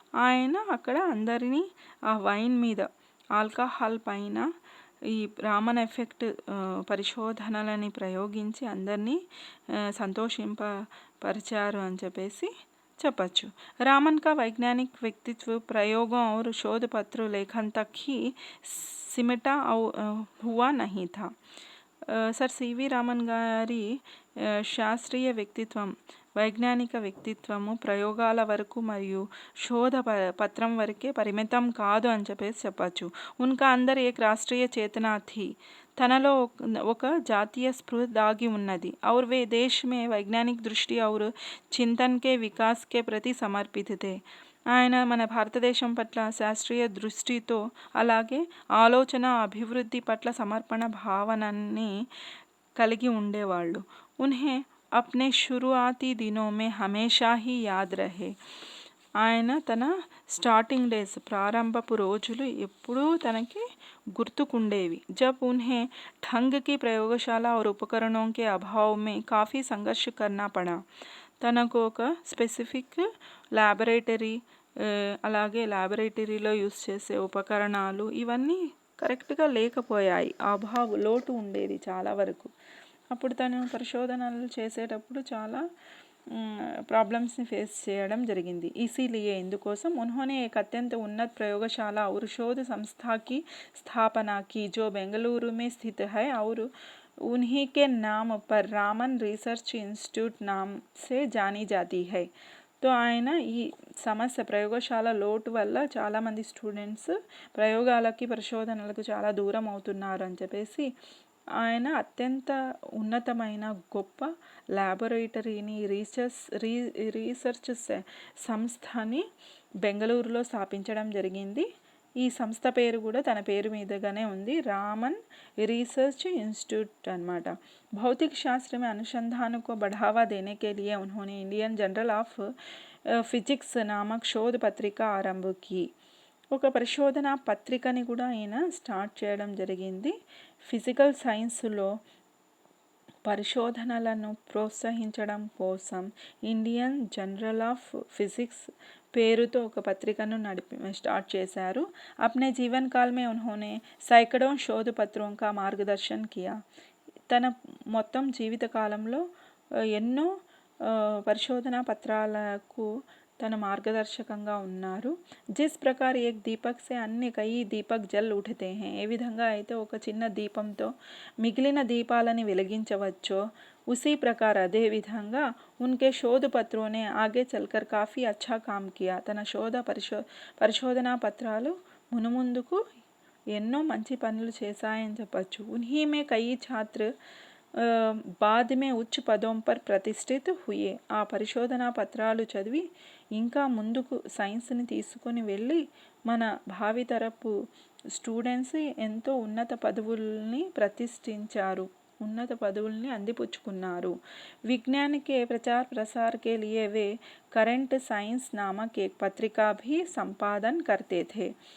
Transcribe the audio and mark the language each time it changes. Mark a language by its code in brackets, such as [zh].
[te] ఆయన అక్కడ అందరినీ ఆ వైన్ మీద ఆల్కహాల్ పైన ఈ రామన్ ఎఫెక్ట్ పరిశోధనలని ప్రయోగించి అందరినీ సంతోషింపపరిచారు అని చెప్పేసి చెప్పచ్చు। [hi] रामन का वैज्ञानिक व्यक्तित्व प्रयोगों और शोध पत्र लेखन तक ही सिमटा हुआ नहीं था। [te] सर सीवी रामन गारी శాస్త్రీయ వ్యక్తిత్వం వైజ్ఞానిక వ్యక్తిత్వము ప్రయోగాల వరకు మరియు శోధ పత్రం వరకే పరిమితం కాదు అని చెప్పేసి చెప్పచ్చు। [hi] ఉన్కా అందర్ ఏక్ రాష్ట్రీయ చేతనా థీ [te] తనలో ఒక జాతీయ స్పృహ దాగి ఉన్నది। [hi] और वे देश में वैज्ञानिक दृष्टि और चिंतन के विकास के प्रति समर्पित थे। [te] ఆయన మన భారతదేశం పట్ల శాస్త్రీయ దృష్టితో అలాగే ఆలోచన అభివృద్ధి పట్ల సమర్పణ భావనని కలిగి ఉండేవాళ్ళు। [hi] उन्हें अपने शुरुआती दिनों में हमेशा ही याद रहे। [te] ఆయన తన స్టార్టింగ్ డేస్ ప్రారంభపు రోజులు ఎప్పుడూ తనకి గుర్తుకుండేవి। [hi] जब उन्हें ढंग की प्रयोगशाला और उपकरणों के अभाव में काफ़ी संघर्ष करना पड़ा। [te] తనకు ఒక స్పెసిఫిక్ ల్యాబొరేటరీ అలాగే ల్యాబొరేటరీలో యూస్ చేసే ఉపకరణాలు ఇవన్నీ కరెక్ట్గా లేకపోయాయి। లోటు ఉండేది చాలా వరకు। అప్పుడు తను పరిశోధనలు చేసేటప్పుడు చాలా प्रॉब्लम्स ने फेस చేయడం జరిగింది। [hi] इसीलिए [te] ఇందుకోసం [hi] उन्होंने एक अत्यंत उन्नत प्रयोगशाला और शोध संस्था की स्थापना की जो बेंगलुरु में स्थित है और उन्हीं के नाम पर रामन रिसर्च इंस्टीट्यूट नाम से जानी जाती है। [te] तो ఆయన ఈ సమస్య ప్రయోగశాల లోటు వల్ల చాలామంది స్టూడెంట్స్ ప్రయోగాలకి పరిశోధనలకు చాలా దూరం అవుతున్నారు అని చెప్పేసి ఆయన అత్యంత ఉన్నతమైన గొప్ప ల్యాబొరేటరీని రీసెర్చ్ సంస్థని బెంగళూరులో స్థాపించడం జరిగింది। ఈ సంస్థ పేరు కూడా తన పేరు మీదగానే ఉంది, రామన్ रिसर्च इंस्टीट्यूट अनమాట। [hi] भौतिक शास्त्र में अनुसंधान को बढ़ावा देने के लिए उन्होंने इंडियन जर्नल ऑफ फिजिक्स नामक शोध पत्रिका आरंभ की। [te] ఒక పరిశోధన పత్రికని కూడా ఆయన స్టార్ట్ చేయడం జరిగింది। ఫిజికల్ సైన్స్లో పరిశోధనలను ప్రోత్సహించడం కోసం ఇండియన్ జర్నల్ ఆఫ్ ఫిజిక్స్ పేరుతో ఒక పత్రికను స్టార్ట్ చేశారు। [hi] अपने जीवन काल में उन्होंने सैकड़ों शोध पत्रों का मार्गदर्शन किया। [te] తన మొత్తం జీవిత కాలంలో ఎన్నో పరిశోధనా పత్రాలకు తన మార్గదర్శకంగా ఉన్నారు। [hi] जिस प्रकार एक दीपक से अन्य कई दीपक जल उठते हैं, [te] ఏ విధంగా అయితే ఒక చిన్న దీపంతో మిగిలిన దీపాలని వెలిగించవచ్చో [hi] उसी प्रकार [te] అదే విధంగా [hi] उनके शोध पत्रों ने आगे चलकर काफ़ी अच्छा काम किया। [te] తన పరిశోధనా పత్రాలు మునుముందుకు ఎన్నో మంచి పనులు చేశాయని చెప్పచ్చు। [hi] उन्हीं में कई छात्र बाद में उच्च पदों पर प्रतिष्ठित हुए। [te] ఆ పరిశోధనా పత్రాలు చదివి ఇంకా ముందుకు సైన్స్ని తీసుకొని వెళ్ళి మన భావితరపు స్టూడెంట్స్ ఎంతో ఉన్నత పదవుల్ని ప్రతిష్ఠించారు, ఉన్నత పదవుల్ని అందిపుచ్చుకున్నారు। [hi] विज्ञान के प्रचार प्रसार के लिए वे करंट साइंस नामक एक पत्रिका भी संपादन करते थे।